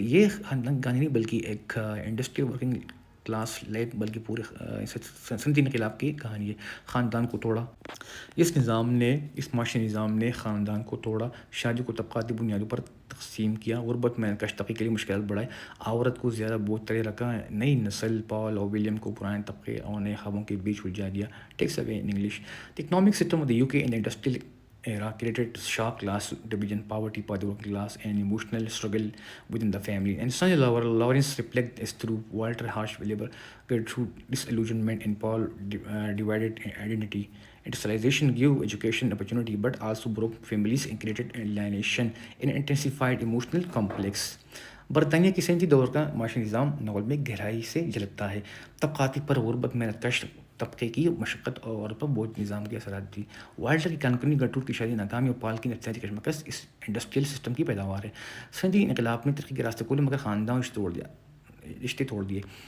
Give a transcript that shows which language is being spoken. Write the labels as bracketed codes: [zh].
[ur] یہ گانے نہیں بلکہ ایک انڈسٹریل ورکنگ کلاس لائف, بلکہ پورے صنعتی انقلاب کی کہانی ہے. خاندان کو توڑا. اس معاشی نظام نے خاندان کو توڑا. شادی کو طبقاتی بنیادوں پر تقسیم کیا. غربت میں کش طبقے کے لیے مشکلات بڑھائے. عورت کو زیادہ بوجھ تلے رکھا. نئی نسل پال اور ولیم کو پرانے طبقے اور نئے خوابوں کے بیچ الجھا دیا. [en] Takeaways in English. The economic system of the UK in the industrial era created sharp class division, poverty for the working class, and emotional struggle within the family. And Sonny Lawrence reflects this through Walter harsh labor, Gertrude disillusionment, and Paul divided identity. Industrialization gave education opportunity, but also broke families and created alienation and intensified emotional complex. [ur] برطانیہ کی صنعتی دور کا معاشی نظام novel میں گہرائی سے جھلکتا ہے. طبقاتی پر غربت, محنت کش طبقے کی مشقت اور پر بوجھ نظام کے اثرات تھی. والٹر کی کانکنی, گرٹروڈ کی شادی ناکامی اور پال کی نفسیاتی کشمکش اس انڈسٹریل سسٹم کی پیداوار ہے. صنعتی انقلاب نے ترقی کے راستے کھولے, مگر خاندان رشتے توڑ دیے.